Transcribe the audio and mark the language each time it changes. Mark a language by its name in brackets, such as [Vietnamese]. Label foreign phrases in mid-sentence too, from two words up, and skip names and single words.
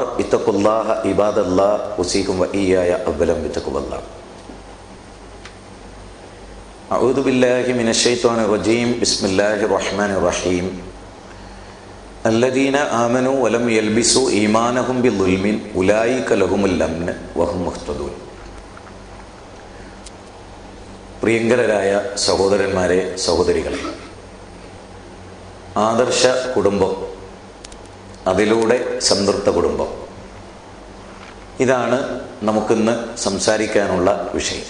[Arabic] اتقوا الله عباد الله أوصيكم وإياي أولا بتقوى الله. أعوذ بالله من الشيطان الرجيم. بسم الله الرحمن الرحيم. الذين آمنوا ولم يلبسوا إيمانهم بظلم أولئك لهم الأمن وهم مهتدون. [Malayalam] പ്രിയങ്കരായ സഹോദരന്മാരെ, സഹോദരികളെ, ആദർശ കുടുംബം, അതിലൂടെ സംതൃപ്ത കുടുംബം, ഇതാണ് നമുക്കിന്ന് സംസാരിക്കാനുള്ള വിഷയം.